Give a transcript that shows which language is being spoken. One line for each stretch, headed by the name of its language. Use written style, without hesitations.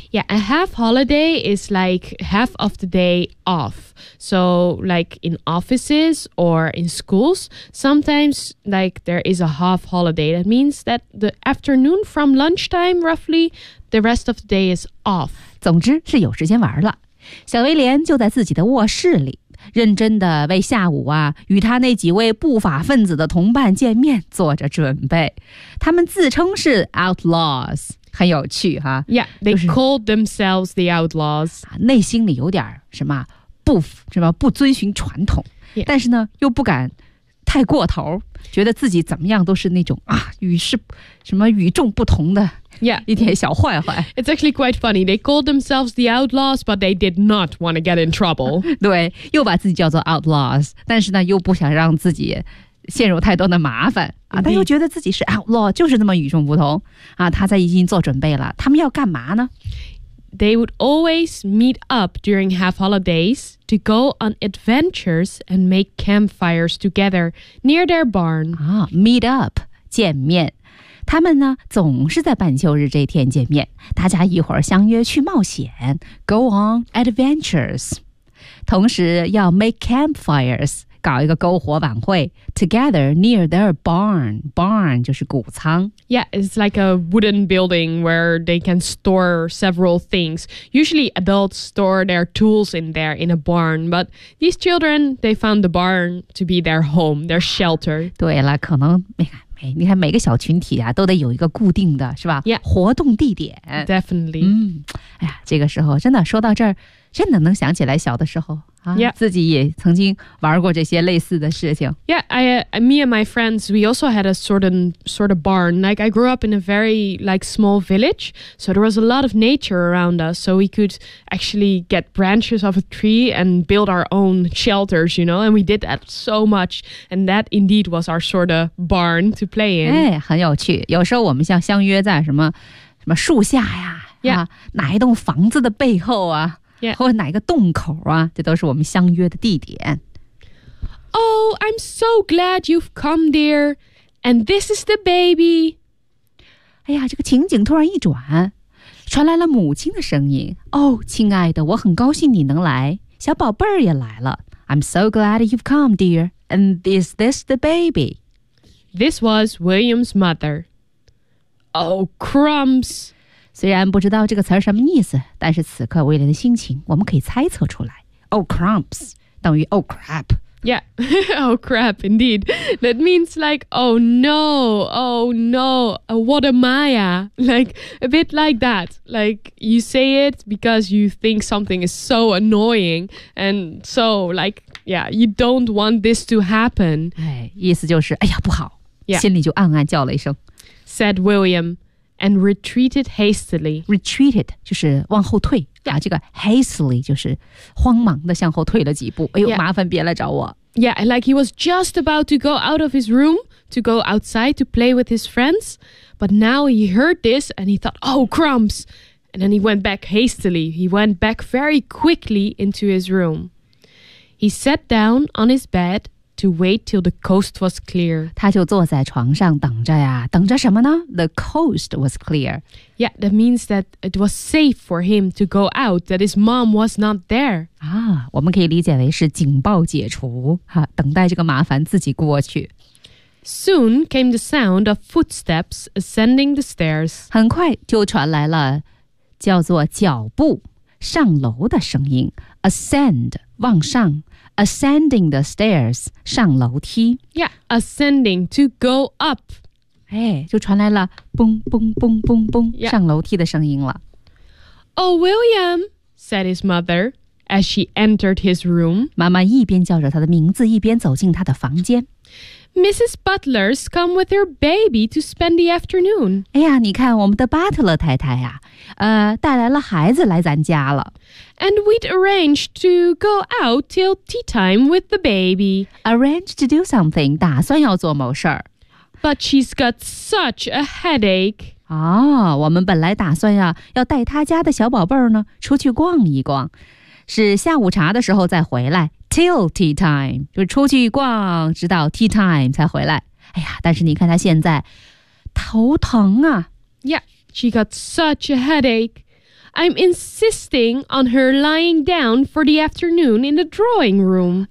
English: Yeah, a half holiday is like half of the day off. So like in offices or in schools, sometimes like there is a half holiday. That means that the afternoon from lunchtime roughly,The rest of the day is off.
Chinese: 总之是有时间玩了。小威廉就在自己的卧室里认真地为下午啊与他那几位不法分子的同伴见面做着准备。他们自称是 outlaws， 很有趣哈。
English: Yeah, they called themselves the outlaws.
Chinese: 内心里有点什么不遵循传统、
English: yeah.
Chinese: 但是呢又不敢太过头，觉得自己怎么样都是那种啊与世什么与众不同的。
English: Yeah,
Chinese: 一点小坏坏。
English: It's actually quite funny. They called themselves the outlaws, but they did not want to get in trouble.
Chinese: 对，又把自己叫做 outlaws， 但是呢，又不想让自己陷入太多的麻烦啊。他又觉得自己是 outlaw， 就是那么与众不同啊。他在已经做准备了，他们要干嘛呢？
English: They would always meet up during half holidays to go on adventures and make campfires together near their barn.
Chinese: 啊 ，
English: meet up，
Chinese: 见面。他们呢总是在半休日这天见面，大家一会儿相约去冒险
English: go on adventures，
Chinese: 同时要
English: make campfires，
Chinese: 搞一个篝火晚会
English: together near their barn
Chinese: 就是谷仓。
English: Yeah, it's like a wooden building where they can store several things. Usually adults store their tools in there in a barn, but these children, they found the barn to be their home, their shelter.
Chinese: 对了，可能你看每个小群体啊都得有一个固定的是吧、
English: yeah.
Chinese: 活动地点。
English: Definitely.
Chinese: 哎呀这个时候真的说到这儿真的能想起来小的时候啊、
English: yeah.
Chinese: 自己也曾经玩过这些类似的事情。
English: Yeah, me and my friends, we also had a sort of barn. Like I grew up in a very like small village, so there was a lot of nature around us, so we could actually get branches of a tree and build our own shelters, you know, and we did that so much, and that indeed was our sort of barn to play in.
Chinese: 哎，很有趣，有时候我们像相约在什么树下呀、
English: yeah.
Chinese: 哪一栋房子的背后啊。
English: Yeah.
Chinese: 或者哪个洞口啊，这都是我们相约的地点。
English: Oh, I'm so glad you've come there. And this is the baby.
Chinese: 哎呀，这个情景突然一转，传来了母亲的声音。 Oh, 亲爱的，我很高兴你能来，小宝贝儿也来了。
English: I'm so glad you've come, dear. And is this the baby? This was William's mother. Oh, crumbs!
Chinese: 虽然不知道这个词儿什么意思，但是此刻威廉的心情我们可以猜测出来。
English: Oh, crumbs!
Chinese: 等于
English: Oh, crap! Yeah, oh, crap, indeed. That means like, oh, no, what am I at? Like, a bit like that. Like, you say it because you think something is so annoying. And so, like, yeah, you don't want this to happen.
Chinese: 哎，意思就是，哎呀，不好。
English: Yeah.
Chinese: 心里就暗暗叫了一声。
English: Said William, and retreated hastily.
Chinese: Retreated, 就是往后退。
English: Yeah.
Chinese: 啊，这个 hastily 就是慌忙的向后退了几步。哎呦，
English: yeah.
Chinese: 麻烦别来找我。
English: Yeah, like he was just about to go out of his room to go outside to play with his friends, but now he heard this and he thought, "Oh, crumbs!" And then he went back hastily. He went back very quickly into his room. He sat down on his bed to wait till the coast was clear.
Chinese: 他就坐在床上等着呀，等着什么呢？
English: The coast was clear. Yeah, that means that it was safe for him to go out, that his mom was not there.
Chinese: 啊，我们可以理解为是警报解除，哈，等待这个麻烦自己过去。
English: Soon came the sound of footsteps ascending the stairs.
Chinese: 很快就传来了叫做脚步上楼的声音。
English: Ascend,
Chinese: 往上。
English: Ascending the stairs,
Chinese: 上楼梯。
English: Yeah, ascending, to go up.
Chinese: 哎，就传来了蹦蹦蹦蹦蹦、yeah. 上楼梯的声音了。
English: Oh, William, said his mother, as she entered his room.
Chinese: 妈妈一边叫着他的名字，一边走进他的房间。
English: Mrs. Butler's come with her baby to spend the afternoon.
Chinese: 哎呀，你看我们的 Butler 太太呀、啊、带来了孩子来咱家了。
English: And we'd arranged to go out till tea time with the baby. Arranged to do something,
Chinese: 打算要做某事儿。
English: But she's got such a headache.
Chinese: 哦，我们本来打算呀、啊、要带她家的小宝贝儿呢出去逛一逛，是下午茶的时候再回来。
English: Till tea time,
Chinese: 就出去逛，直到
English: tea time
Chinese: 才回来。哎呀，但是你看她现在头疼啊。
English: Yeah, she got such a headache. I'm insisting on her lying down for the afternoon in the drawing room.